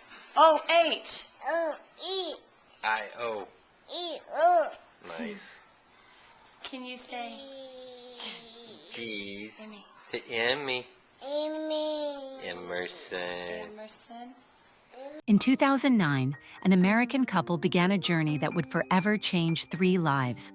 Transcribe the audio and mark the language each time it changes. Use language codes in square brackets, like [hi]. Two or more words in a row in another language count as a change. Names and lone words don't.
[en] O-H. O-E. I-O. E-O. Nice. Can you say G's. Emmy? To Emmy. Amy. Emerson. Emerson. In 2009, an American couple began a journey that would forever change 3 lives.